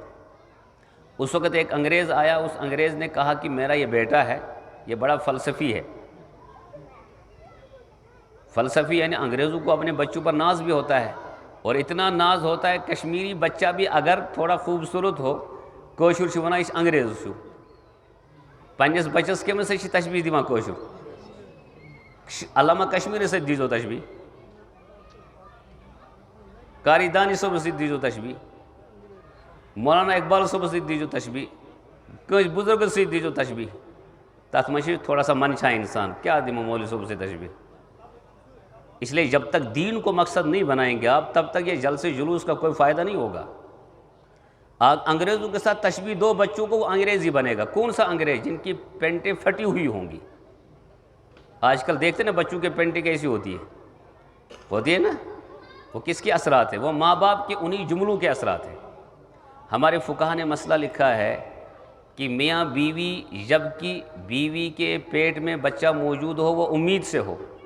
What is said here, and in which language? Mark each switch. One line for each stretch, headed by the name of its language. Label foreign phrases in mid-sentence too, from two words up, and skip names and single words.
Urdu: اس وقت ایک انگریز آیا، اس انگریز نے کہا کہ میرا یہ بیٹا ہے، یہ بڑا فلسفی ہے. فلسفی یعنی انگریزوں کو اپنے بچوں پر ناز بھی ہوتا ہے، اور اتنا ناز ہوتا ہے کشمیری بچہ بھی اگر تھوڑا خوبصورت ہو
Kashmiri: کوشر چھِ وَنان یہِ چھِ انگریز چھُ پنٛنِس بَچَس کٔمِس سۭتۍ چھِ تشبیح دِوان کٲشُر علامہ کشمیٖرَس سۭتۍ دیٖزیو تشبیح قاری دانی صٲبَس سۭتۍ دیٖزیو تشبیح مولانا اقبال صٲبَس سۭتۍ دیٖزیو تشبیح کٲنٛسہِ بُزرگَس سۭتۍ دیٖزیو تشبیح تَتھ منٛز چھِ
Urdu: تھوڑا سا
Kashmiri: منٛدچھان اِنسان کیا دِمو مولوی صٲبَس سۭتۍ تشبیح
Urdu: اس لیے جب تک دین کو مقصد نہیں بنائیں گے آپ تب تک یہ جلسے جلوس کا کوئی فائدہ نہیں ہوگا انگریزوں کے ساتھ تشبیح دو بچوں کو وہ انگریز ہی بنے گا کون سا انگریز جن کی پینٹیں پھٹی ہوئی ہوں گی آج کل دیکھتے نا بچوں کی پینٹیں کیسی ہوتی ہے نا وہ کس کے اثرات ہیں وہ ماں باپ کے انہی جملوں کے اثرات ہیں ہمارے فقہا نے مسئلہ لکھا ہے کہ میاں بیوی جب کہ بیوی کے پیٹ میں بچہ موجود ہو وہ امید سے ہو